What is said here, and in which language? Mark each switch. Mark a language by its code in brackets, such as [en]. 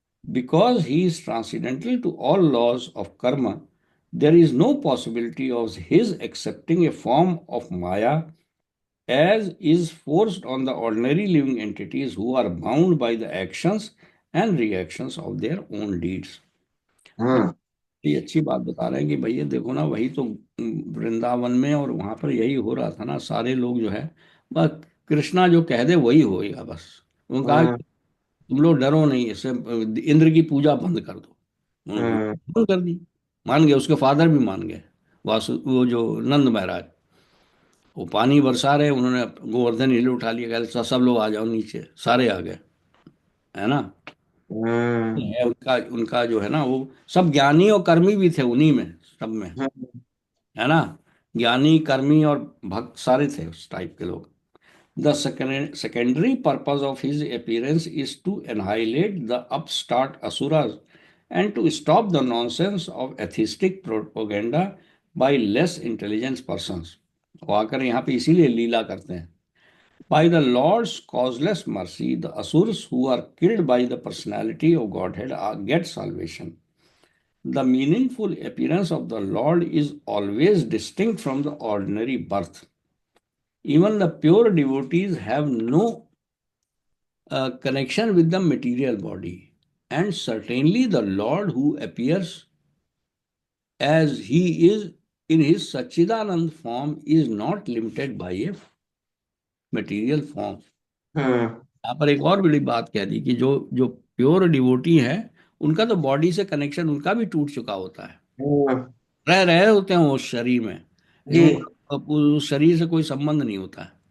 [en] Because he is transcendental to all laws of karma, there is no possibility of his accepting a form of Maya as is forced on the ordinary living entities who are bound by the actions and reactions of their own deeds. [hi] तो Hmm. ये अच्छी बात बता रहे हैं कि भैया देखो ना, वही तो वृंदावन में और वहां पर यही हो रहा था ना, सारे लोग जो है बस कृष्णा जो कह दे वही होएगा बस। उन्होंने कहा Hmm. कि तुम लोग डरो नहीं, इससे इंद्र की पूजा बंद कर दो। उन्होंने Hmm. पूजा बंद कर दी, मान गए, उसके फादर भी मान गए, वासु वो जो नंद महाराज, वो पानी बरसा रहे, उन्होंने गोवर्धन हिल उठा लिया, कहते सब लोग आ जाओ नीचे, सारे आ गए, है ना। Hmm. है उनका उनका जो है ना वो सब ज्ञानी और कर्मी भी थे उन्हीं में, सब में, Hmm. है ना। ज्ञानी कर्मी और भक्त सारे थे उस टाइप के लोग। [en] The secondary purpose of his appearance is to annihilate the upstart asuras and to stop the nonsense of atheistic propaganda by less intelligent persons। [hi] वो आकर यहाँ पे इसीलिए लीला करते हैं। [en] By the Lord's causeless mercy, the asurs who are killed by the personality of Godhead get salvation. The meaningful appearance of the Lord is always distinct from the ordinary birth. Even the pure devotees have no connection with the material body. And certainly the Lord who appears as he is in his Sachidanand form is not limited by a material form. हम्म [hi] यहाँ पर एक और बड़ी बात कह दी कि जो जो प्योर डिवोटी है उनका तो बॉडी से कनेक्शन उनका भी टूट चुका होता है। हम्म, रह रहे होते हैं वो शरीर में, जी लेकिन उनका उस शरीर से कोई संबंध नहीं होता है